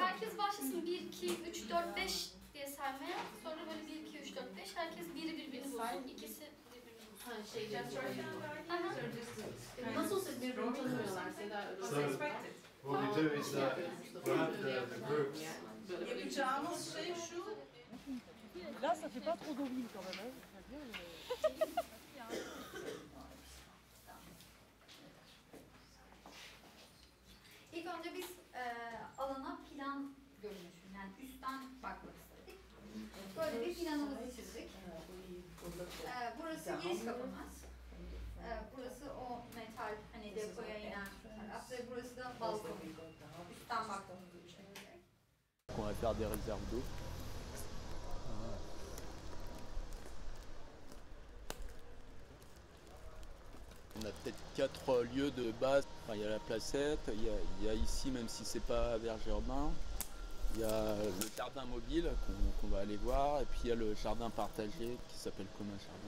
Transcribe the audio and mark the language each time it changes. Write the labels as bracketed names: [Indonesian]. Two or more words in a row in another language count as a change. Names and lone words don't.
[Turkish] Herkes başlasın 1, 2, 3, 4, 5 diye saymaya. Sonra böyle 1, 2, 3, 4, 5. Herkes biri birbirini bulsun. İkisi birbirini bulsun. Nasıl olsa birbirini tanımıyorlar Seda. [English] What we do is grab the groups. [Turkish] Yapacağımız şey şu. [French] Là, ça fait pas trop d'origine quand même. [Turkish] İlk önce biz alana plan görünüşünü, yani üstten bakmak istedik. Böyle bir planımızı çizdik. Burası giriş kapımız. Burası o metal hani depoya inen taraf ve burası da balkon. Üstten baktığımızı düşünüyoruz. [French] On va faire des réserves d'eau. On a peut-être 4 lieux de base. Enfin, il y a la placette, il y a ici, même si c'est pas vers Germain, il y a le jardin mobile qu'on va aller voir, et puis il y a le jardin partagé qui s'appelle Commun Jardin.